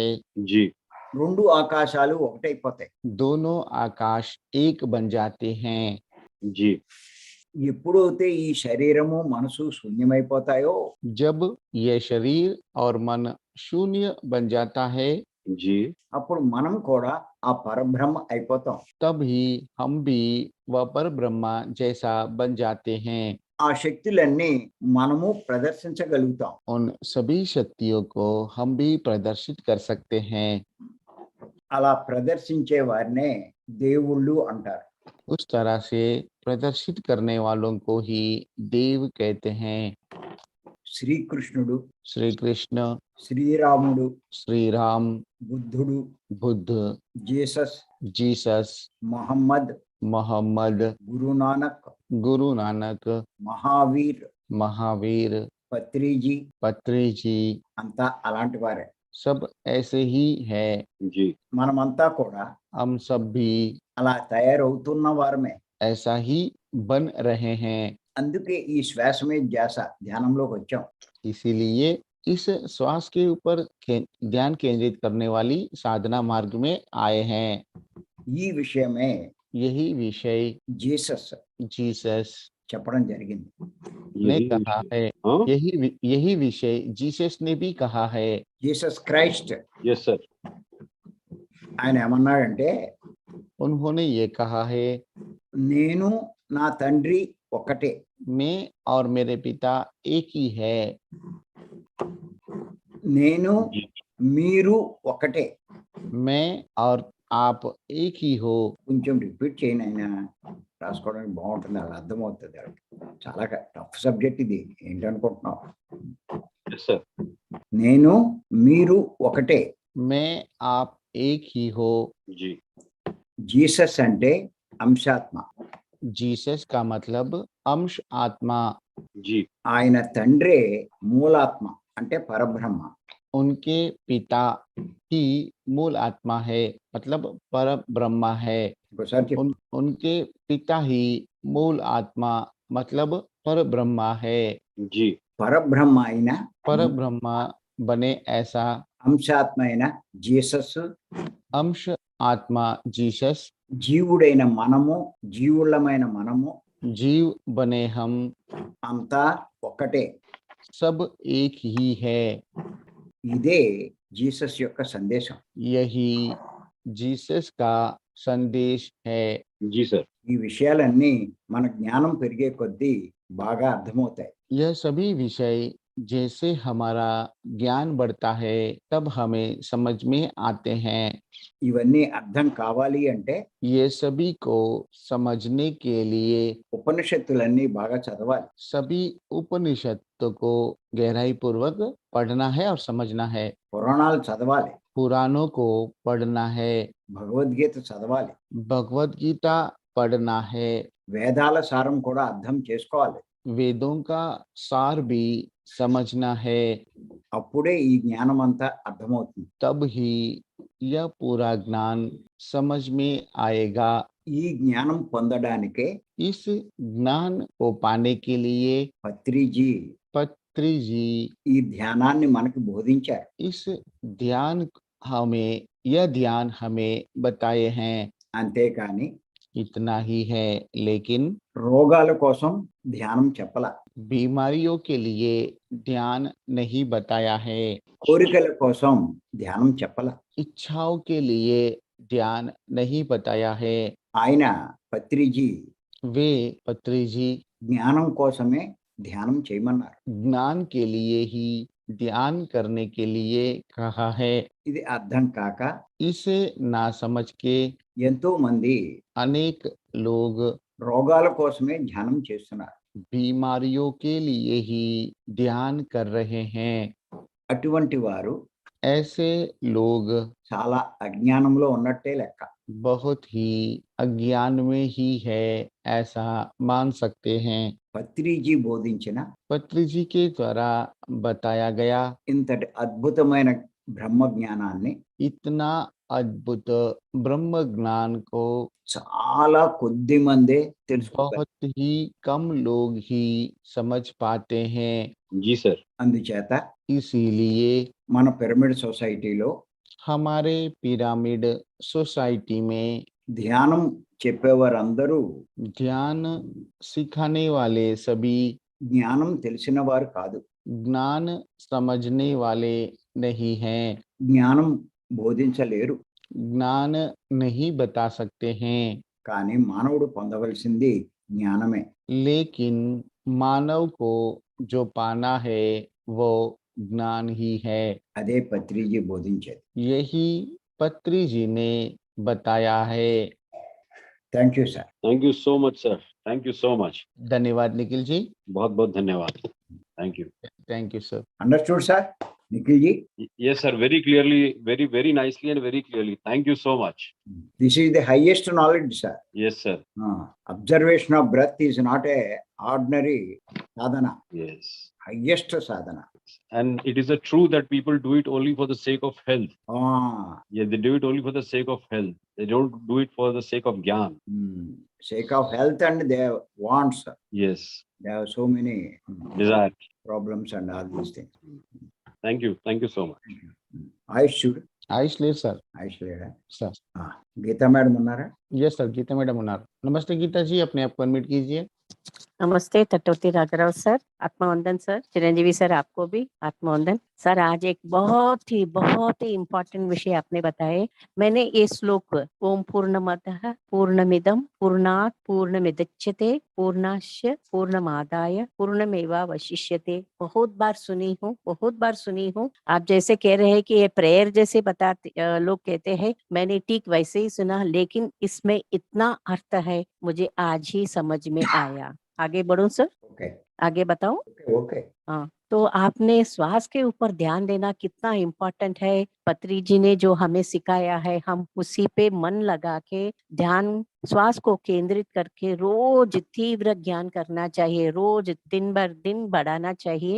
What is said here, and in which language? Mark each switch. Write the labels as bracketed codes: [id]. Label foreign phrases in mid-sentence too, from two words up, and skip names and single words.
[hi] जी [te] రెండు ఆకాశాలు ఒకటైపోతాయి. [hi] दोनों आकाश एक बन जाते हैं। जी [te] ఎప్పుడైతే ఈ శరీరము మనసు శూన్యమైపోతాయో [hi] जब ये शरीर और मन शून्य बन जाता है जी [te] అప్పుడు మనం కూడా ఆ పరబ్రహ్మ అయిపోతాం. [hi] तभी हम भी वह पर ब्रह्मा जैसा बन जाते हैं। [te] ఆ శక్తులన్నీ మనము ప్రదర్శించగలుగుతాం. [hi] उन सभी शक्तियों को हम भी प्रदर्शित कर सकते हैं। [te] అలా ప్రదర్శించే వారినే దేవుళ్ళు అంటారు. [hi] उस तरह से प्रदर्शित करने वालों को ही देव कहते हैं। [te] శ్రీకృష్ణుడు, [hi] श्री कृष्ण, [te] శ్రీరాముడు, [hi] श्री राम, [te] బుద్ధుడు, [hi] बुद्ध, [te] జీసస్, [hi] जीसस, [te] మహమ్మద్, [hi] मोहम्मद, [te] గురునానక్, [hi] गुरु नानक, [te] మహావీర్, [hi] महावीर, [te] పత్రిజీ [hi] पत्री जी, [te] అంతా అలాంటి వారే. [hi] सब ऐसे ही है। जी [te] మనమంతా కూడా [hi] हम सब भी [te] అలా తయారవుతున్న వారమే. [hi] ऐसा ही बन रहे हैं। [te] అందుకే ఈ శ్వాస మీద ధ్యాస ధ్యానంలోకి వచ్చాం. [hi] इसीलिए इस श्वास के ऊपर ध्यान केंद्रित करने वाली साधना मार्ग में आए हैं। [te] ఈ విషయమే [hi] यही विषय [te] జీసస్ [hi] जीसस [te] చెప్పడం జరిగింది. [hi] ने यही कहा विषय। है। हाँ यही विषय जीसस ने भी कहा है। [te] జీసస్ క్రైస్ట్ [en] Yes sir. [te] ఆయన ఏమన్నాడంటే, [hi] उन्होंने ये कहा है, [te] నేను నా తండ్రి ఒకటే. [hi] मैं और मेरे पिता एक ही है। [te] నేను [hi] जी [te] మీరు ఒకటే. [hi] मैं और आप एक ही हो। [te] కొంచెం రిపీట్ చేయను, ఆయన రాసుకోవడానికి బాగుంటుంది, అలా అర్థమవుతుంది వాళ్ళకి. చాలా [en] tough subject [te] ఇది, ఏంటనుకుంటున్నావు? [en] Yes sir. [te] నేను మీరు ఒకటే. [hi] मैं आप एक ही हो। जी [te] జీసస్ అంటే అంశాత్మ. [hi] जीसस का मतलब अंश आत्मा। जी [te] ఆయన తండ్రే మూలాత్మ అంటే పరబ్రహ్మ. [hi] उनके पिता ही मूल आत्मा है, मतलब पर ब्रह्मा है। [te] ఒకసారి చెప్పు. [hi] उनके पिता ही मूल आत्मा मतलब पर ब्रह्मा है। जी [te] పరబ్రహ్మ అయిన [hi] पर ब्रह्मा बने ऐसा [te] అంశాత్మ అయిన జీసస్, [hi] अंश आत्मा जीसस, [te] జీవుడైన మనము, జీవులమైన మనము [hi] जीव बने हम, [te] అంతా ఒక్కటే. [hi] सब एक ही है। [te] ఇదే జీసస్ యొక్క సందేశం. [hi] यही जीसस का संदेश है। जी सर। [te] ఈ విషయాలన్నీ మన జ్ఞానం పెరిగే కొద్దీ బాగా అర్థమవుతాయి. [hi] यह सभी विषय जैसे हमारा ज्ञान बढ़ता है तब हमें समझ में आते हैं। [te] ఇవన్నీ అర్థం కావాలి అంటే [hi] ये सभी को समझने के लिए [te] ఉపనిషత్తులన్నీ బాగా చదవాలి. [hi] सभी उपनिषद को गहराई पूर्वक पढ़ना है और समझना है। [te] పురాణాలు చదవాలి, [hi] पुराणों को पढ़ना है, [te] భగవద్గీత చదవాలి, [hi] भगवत गीता पढ़ना है, [te] వేదాల సారం కూడా అర్థం చేసుకోవాలి. [hi] वेदों का सार भी समझना है। [te] అప్పుడే ఈ జ్ఞానం అంతా అర్థమవుతుంది. [hi] तब ही यह पूरा ज्ञान समझ में आएगा। [te] ఈ జ్ఞానం పొందడానికే [hi] इस ज्ञान को पाने के लिए [te] పత్రిజీ [hi] पत्री जी [te] ఈ ధ్యానాన్ని మనకు బోధించారు. [hi] इस यह ध्यान हमें बताए हैं। [te] అంతేకాని [hi] इतना ही है, लेकिन [te] రోగాల కోసం ధ్యానం చెప్పల, [hi] बीमारियों के लिए ध्यान नहीं बताया है, [te] కోరికల కోసం ధ్యానం చెప్పల. [hi] इच्छाओं के लिए ध्यान नहीं बताया है। [te] ఆయన పత్రిజీ [hi] वे पत्री जी [te] జ్ఞానం కోసమే ధ్యానం చేయమన్నారు. [hi] ज्ञान के लिए ही ध्यान करने के लिए कहा है। [te] ఇది అర్థం కాక [hi] इसे ना समझ के [te] ఎంతో మంది [hi] अनेक लोग [te] రోగాల కోసమే ధ్యానం చేస్తున్నారు. [hi] बीमारियों के लिए ही ध्यान कर रहे हैं। [te] అటువంటి వారు [hi] ऐसे लोग [te] చాలా అజ్ఞానంలో ఉన్నట్టే లెక్క. [hi] बहुत ही अज्ञान में ही है, ऐसा मान सकते हैं। [te] పత్రిజీ బోధించిన [hi] पत्री जी के द्वारा बताया गया [te] ఇంతటి అద్భుతమైన బ్రహ్మ జ్ఞానాన్ని [hi] इतना अद्भुत ब्रह्म ज्ञान को [te] చాలా కొద్ది మందే తెలుసుకోగలరు. [hi] बहुत ही कम लोग ही समझ पाते हैं। जी सर। [te] అందుచేత [hi] इसीलिए [te] మన పిరమిడ్ సొసైటీలో [hi] हमारे पिरामिड सोसाइटी में [te] ధ్యానం చెప్పేవారందరూ [hi] ध्यान सिखाने वाले सभी [te] జ్ఞానం తెలిసిన వారు కాదు, [hi] ज्ञान समझने वाले नहीं हैं, [te] జ్ఞానం బోధించలేరు. [hi] ज्ञान नहीं बता सकते हैं। [te] కానీ మానవుడు పొందవలసింది జ్ఞానమే. [hi] लेकिन मानव को जो पाना है वो ज्ञान ही है। [te] అదే పత్రిజీ బోధించేది. [hi] यही पत्री जी ने बताया है। [en] Thank you sir. Thank you so much sir. Thank you so much. [hi] धन्यवाद निखिल जी। बहुत बहुत धन्यवाद। [en] Thank you. Thank you sir. Understood sir निखिल जी? Yes, sir. Very clearly, very nicely and very clearly. Thank you so much. This is the highest knowledge, sir. Yes, sir. Observation of breath is not a ordinary sadhana. Yes. Highest sadhana. And it is a true that people do it only for the sake of health. Yeah, they do it only for the sake of health. They don't do it for the sake of gyan. Sake of health and their wants. Yes. They have so many Desire. problems and all these things. Thank you. Thank you so much. I should. [hi] आयुष ले सर। आयुष ले रहा सर। [te] గీత మేడమ్ ఉన్నారా? [en] Yes sir, [te] గీత మేడమ్ ఉన్నారు। [hi] नमस्ते गीता जी, अपने आप को अनम्यूट कीजिए। नमस्ते तटोती राजाराव सर, आत्मवंदन सर, चिरंजीवी सर आपको भी आत्मवंदन। सर आज एक बहुत ही इम्पोर्टेंट विषय आपने बताए। मैंने ये श्लोक [sa] ओम पूर्णमदः पूर्णमिदं पूर्णात् पूर्णमुदच्यते पूर्णस्य पूर्णमादाय पूर्णमेवावशिष्यते [hi] बहुत बार सुनी हूँ। आप जैसे कह रहे हैं कि ये प्रेयर जैसे बताते लोग कहते हैं, मैंने ठीक वैसे ही सुना, लेकिन इसमें इतना अर्थ है मुझे आज ही समझ में आया। आगे बढ़ूं सर? ओके। आगे बताऊं? ओके। हाँ, तो आपने श्वास के ऊपर ध्यान देना कितना इम्पोर्टेंट है, पत्री जी ने जो हमें सिखाया है, हम उसी पे मन लगा के ध्यान श्वास को केंद्रित करके रोज तीव्र ज्ञान करना चाहिए, रोज दिन भर दिन बढ़ाना चाहिए।